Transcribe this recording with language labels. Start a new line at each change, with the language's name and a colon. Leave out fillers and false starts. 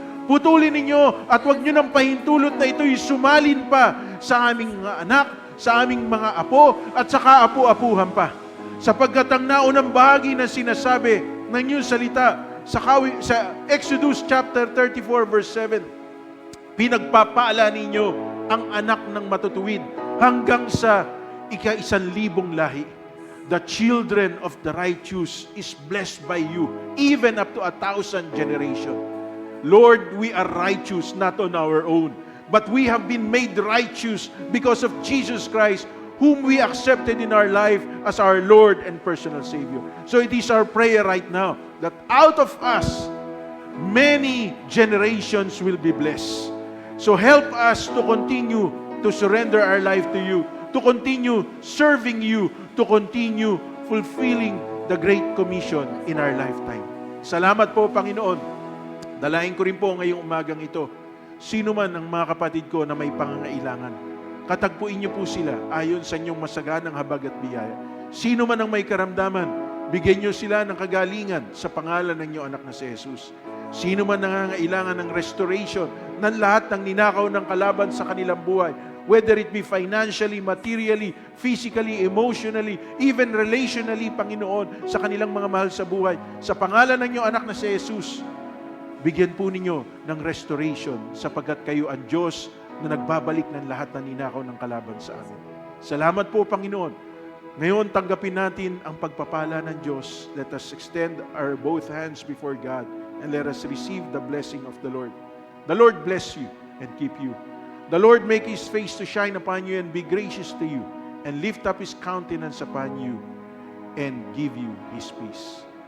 Filipino: Putulin ninyo at huwag nyo nang pahintulot na ito'y sumalin pa sa aming mga anak, sa aming mga apo at sa kaapu-apuhan pa. Sapagkat ang naunang bahagi na sinasabi ng inyong salita sa Exodus chapter 34 verse 7, pinagpapaala ninyo ang anak ng matutuwid hanggang sa ika-1,000 lahi.
English: the children of the righteous is blessed by you, even up to 1,000 generations. Lord, we are righteous not on our own, but we have been made righteous because of Jesus Christ, whom we accepted in our life as our Lord and personal Savior. So it is our prayer right now that out of us, many generations will be blessed. So help us to continue to surrender our life to you, to continue serving you, to continue fulfilling the Great Commission in our lifetime.
Filipino: Salamat po, Panginoon. Dalahin ko rin po ngayong umagang ito, sino man ang mga kapatid ko na may pangangailangan, katagpuin niyo po sila ayon sa inyong masaganang habag at biyaya. Sino man ang may karamdaman, bigyan niyo sila ng kagalingan sa pangalan ng inyong anak na si Jesus. Sino man nangangailangan ng restoration ng lahat ng ninakaw ng kalaban sa kanilang buhay,
English: whether it be financially, materially, physically, emotionally, even relationally,
Filipino: Panginoon, sa kanilang mga mahal sa buhay, sa pangalan ng inyong anak na si Jesus, bigyan po ninyo ng restoration sapagkat kayo ang Diyos na nagbabalik ng lahat ng ninakaw ng kalaban sa amin. Salamat po, Panginoon. Ngayon, tanggapin natin ang pagpapala ng Diyos.
English: Let us extend our both hands before God and let us receive the blessing of the Lord. The Lord bless you and keep you. The Lord make His face to shine upon you and be gracious to you and lift up His countenance upon you and give you His peace.